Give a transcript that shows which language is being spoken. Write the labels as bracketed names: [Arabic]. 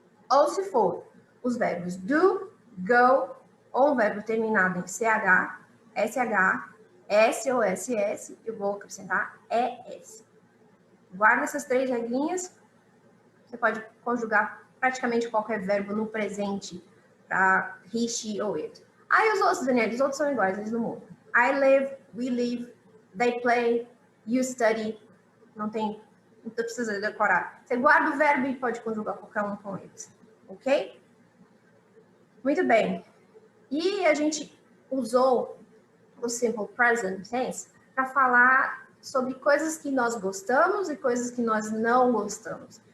[Portuguese] Ou se for os verbos do, go, ou um verbo terminado em CH, SH, S ou SS, eu vou acrescentar ES. Guarda essas três regrinhas. Você pode conjugar praticamente qualquer verbo no presente para he, she ou it. Aí os outros, Daniel, os outros são iguais, eles não mudam. [English] I live, we live, they play, you study. [Portuguese] Não precisa decorar. Você guarda o verbo e pode conjugar qualquer um com eles. Ok? Muito bem. E a gente usou o simple present tense para falar sobre coisas que nós gostamos e coisas que nós não gostamos.